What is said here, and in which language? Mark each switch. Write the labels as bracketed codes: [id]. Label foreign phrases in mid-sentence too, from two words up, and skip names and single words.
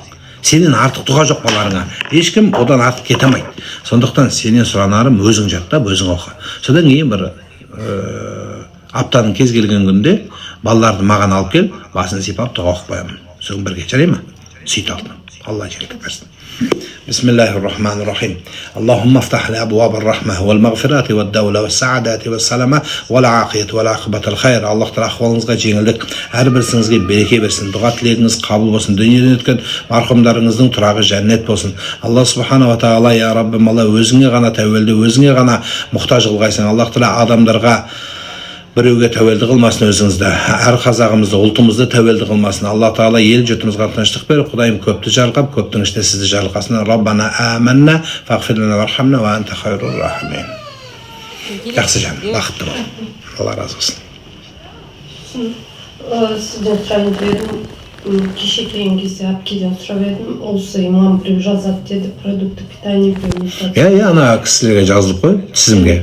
[kk] Сенен артық дұға жоқ балаларыңа. Ешкім одан артық кете алмайды. Сондықтан сенен сұранарым өзің жаттап, өзің оқы. Содан кейін бір аптаның кез келген күнде балаларды маған алып кел, басын сипап дұға оқып қоямын. Соң бірге жарай ма? Сөйт алтыным. Алла жеңілдік берсін. [ar] بسم الله الرحمن الرحيم اللهم افتح لي أبواب الرحمة والمغفرة والدولة والسعادة والسلامة والعافية والعاقبة الخير. [kk] Allah Teala ahvalыңызға жеңілдік, әрбіріңізге береке берсін, дұға тілегіңіз қабыл болсын, дүниеден өткен марқұмдарыңыздың тұрағы жәннет болсын. Алла [ar] سبحانه وتعالى, [kk] я Раббым, Алла өзіңе ғана тәуелді, өзіңе ғана мұқтаж қылғайсың. Аллах Теала адамдарға біреуге тәуелді қылмасын өзіңізді, әр қазағымызды, ұлтымызды тәуелді қылмасын. Алла Тағала ел жұртымызға тыныштық беріп, Құдайым көпті жарылқап, көптің ішінде сізді жарылқасын. [ar] ربنا آمنا فاغفر لنا وارحمنا وأنت خير الراحمين. [kk] Жақсы жан, бақытты бол. Алла разы болсын. Сізден сұрайын дедім, кеше келген кезде әпкеден сұрап едім, осы имам біреу жазады деді, [ru] продукты питания [kk] біреу. Ана кісілерге жазылып қой, тізімге.